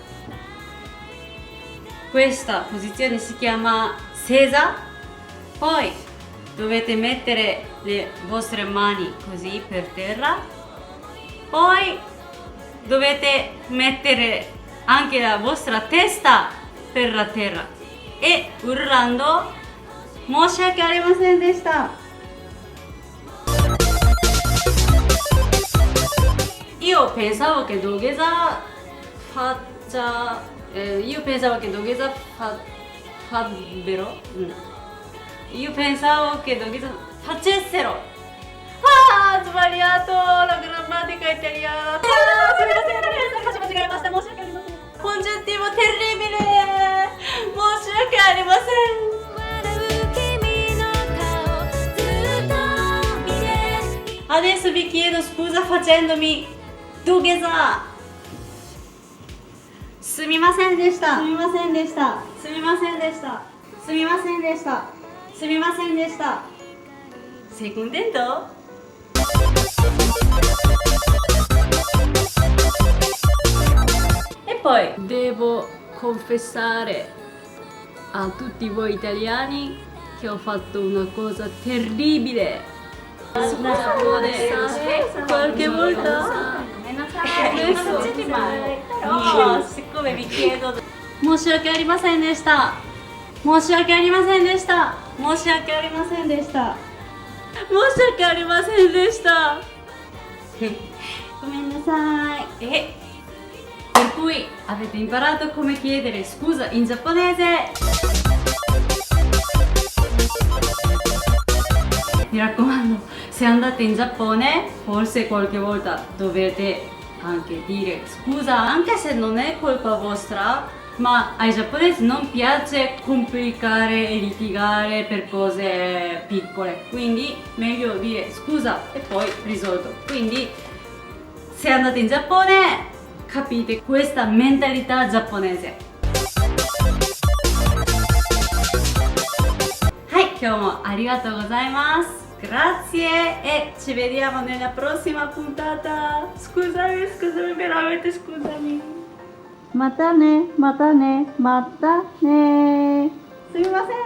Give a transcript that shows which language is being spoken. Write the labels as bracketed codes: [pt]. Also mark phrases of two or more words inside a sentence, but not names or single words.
[it] Questa posizione si chiama sesa. Poi dovete mettere le vostre mani così per terra. Poi dovete mettere anche la vostra testa per la terra e urlando [ja] "申し訳ありませんでした". [it] Io pensavo che dogeza farebbero. Io pensavo che dogeza facessero. Ah, sbagliato la grammatica italiana. Congiuntivo terribile. [ja] 申し訳ありません. [it] Adesso vi chiedo scusa facendomi dogeza. [ja] すみませんでした。すみませんでした. すみませんでした。すみませんでした。すみませんでした. [it] Sei contento? E poi devo confessare a tutti voi italiani che ho fatto una cosa terribile. Qualche volta però siccome vi chiedo [ja] "申し訳ありませんでした". 申し訳ありませんでした。申し訳ありませんでした. 申し訳ありませんでした. Gomennasai. [it] E per cui avete imparato come chiedere scusa in giapponese. Mi raccomando, se andate in Giappone, forse qualche volta dovete anche dire scusa, anche se non è colpa vostra, ma ai giapponesi non piace complicare e litigare per cose piccole, quindi meglio dire scusa e poi risolto. Quindi se andate in Giappone capite questa mentalità giapponese. [ja] はい、今日もありがとうございます。 [it] Grazie e ci vediamo nella prossima puntata. Scusami, veramente scusami. [ja] またね。すみません。